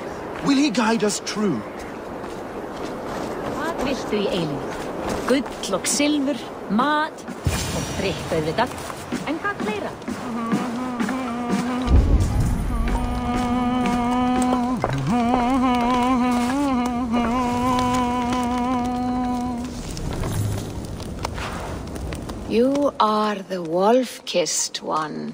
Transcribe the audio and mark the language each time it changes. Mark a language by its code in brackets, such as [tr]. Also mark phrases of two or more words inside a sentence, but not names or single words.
[is] Will he guide us true? Hvað viltu í eilífið? Gull og silfur, mat og drykk auðvitað. En hvað fleira? [en] You are the wolf-kissed one.